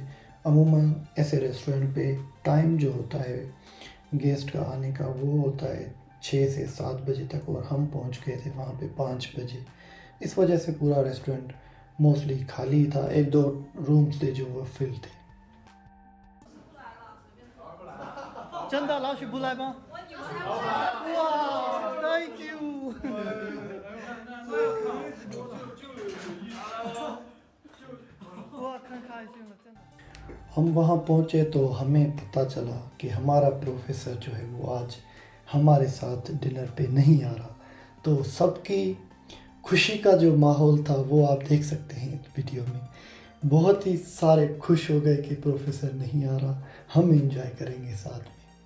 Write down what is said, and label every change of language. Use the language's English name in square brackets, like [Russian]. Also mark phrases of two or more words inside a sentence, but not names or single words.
[Hindi] अमूमन ऐसे रेस्टोरेंट पे टाइम जो होता है गेस्ट का आने का वो होता है 6 से 7 बजे तक, और हम पहुँच गए थे वहाँ पे 5 बजे। इस वजह से पूरा रेस्टोरेंट मोस्टली खाली था, 1-2 रूम्स थे जो वो फिल थे। [Chinese] 真的老许不来吗？ [English] 哇 ，Thank you。 [Chinese] 哇，看开心了，真的。 [Hindi] हम वहाँ पहुँचे तो हमें पता चला कि हमारा प्रोफेसर जो है वो आज हमारे साथ डिनर पे नहीं आ रहा। तो सबकी खुशी का जो माहौल था वो आप देख सकते हैं वीडियो में। बहुत ही सारे खुश हो गए कि प्रोफेसर नहीं आ रहा, हम एंजॉय करेंगे साथ में।